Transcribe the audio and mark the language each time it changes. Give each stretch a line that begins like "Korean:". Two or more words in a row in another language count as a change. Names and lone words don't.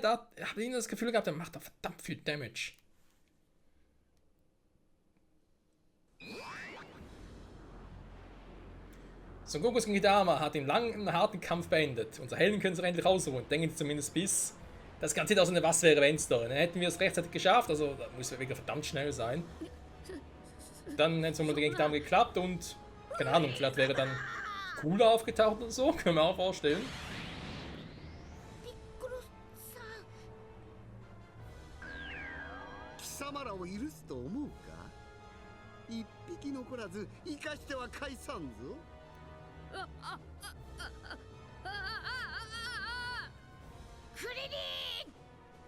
German: Da habe ich das Gefühl gehabt, der macht da verdammt viel Damage. Son Gokus Genki-Dama hat den langen, harten Kampf beendet. Unsere Helden können sich endlich ausruhen, denken zumindest bis. Das garantiert auch so eine Was wäre wenn Story. Dann hätten wir es rechtzeitig geschafft, also da muss wirklich verdammt schnell sein. Dann hätte es mit der Genki-Dama geklappt und keine Ahnung, vielleicht wäre dann cooler aufgetaucht oder so, können wir auch vorstellen.
Japanese: 貴様らを許すと思うか？一匹残らず生かしては返さんぞ。クリリン！